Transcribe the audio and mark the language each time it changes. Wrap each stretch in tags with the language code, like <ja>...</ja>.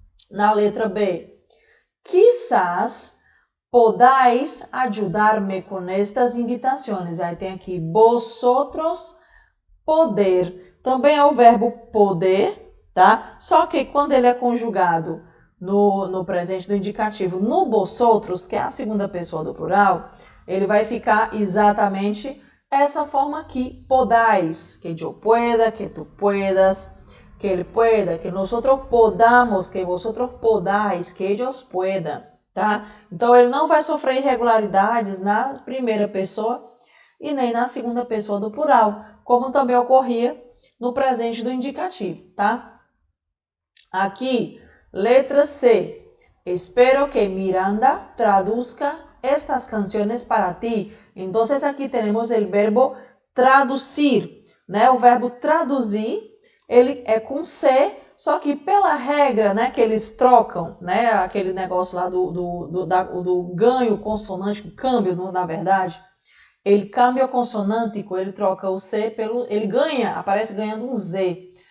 <pt>Na letra B,</pt> <es>quizás podáis ayudarme con estas invitações.</es> <pt>Aí tem aqui, vosotros poder. Também é o verbo poder, tá? Só que quando ele é conjugado no presente do indicativo, no vosotros, que é a segunda pessoa do plural, ele vai ficar exatamente essa forma aqui, podais,</pt> <es>que eu pueda, que tu puedas, que ele pueda, que nosotros podamos, que vosotros podais, que ellos puedan,</es> <pt>tá? Então ele não vai sofrer irregularidades na primeira pessoa e nem na segunda pessoa do plural, como também ocorria no presente do indicativo, tá? Aqui, letra C.</pt> <es>Espero que Miranda traduzca estas canciones para ti.</es> <pt>Então, aqui temos o verbo traduzir, né? O verbo traduzir, ele é com C, só que pela regra, né, que eles trocam, né, aquele negócio lá do ganho consonante, o câmbio, na verdade, ele cambia o consonântico, ele troca o C pelo, ele ganha, aparece ganhando um Z.</pt>